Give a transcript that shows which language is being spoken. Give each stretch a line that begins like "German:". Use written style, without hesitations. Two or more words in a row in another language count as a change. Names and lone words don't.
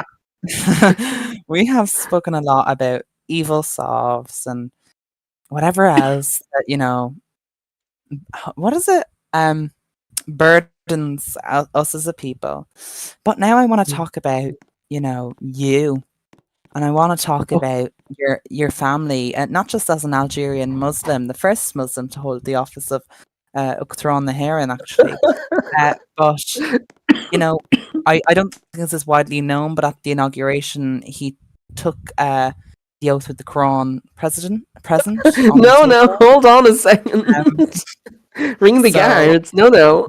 English: We have spoken a lot about evil solves and whatever else that what is it? Burdens us as a people. But now I want to talk about you, and I want to talk about your family, and not just as an Algerian Muslim, the first Muslim to hold the office of
Irish: Uachtaráin na hÉireann,
English: actually. But I don't think this is widely known, but at the inauguration, he took the oath with the Quran present. No, hold on a second. Ring the So guards. No, no.